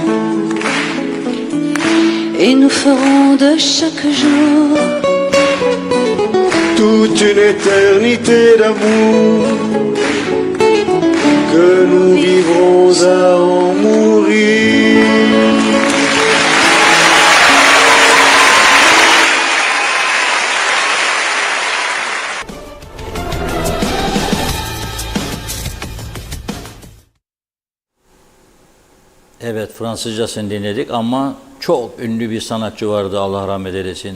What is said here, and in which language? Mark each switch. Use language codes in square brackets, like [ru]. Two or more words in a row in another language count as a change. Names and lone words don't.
[fr] Et nous ferons de chaque jour toute une éternité d'amour que nous vivrons à en mourir. [tr] Evet, Fransızcasını dinledik ama çok ünlü bir sanatçı vardı, Allah rahmet eylesin.